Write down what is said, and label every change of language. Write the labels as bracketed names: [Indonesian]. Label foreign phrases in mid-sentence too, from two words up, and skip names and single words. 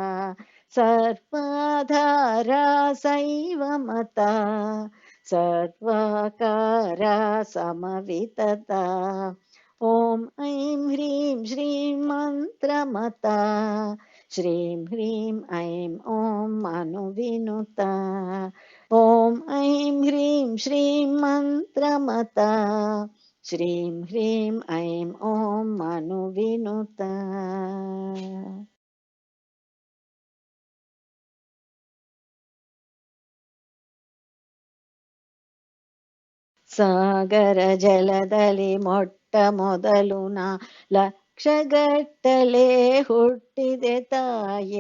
[Sanskrit] सर्वाधारा सैवमता सर्वाकारा समवितता ॐ ऐं ह्रीं श्रीं मन्त्रमता श्रीं ह्रीं ऐं ॐ मनुविनुता ॐ ऐं ह्रीं श्रीं मन्त्रमता ಶ್ರೀಂ ಹ್ರೀಂ ಐಂ ಓಂ ಮನುವಿನುತ. [Kannada] ಸಾಗರ ಜಲದಲ್ಲಿ ಮೊಟ್ಟ ಮೊದಲು ನಾ ಲಕ್ಷಗಟ್ಟಲೆ ಹುಟ್ಟಿದೆ ತಾಯೇ.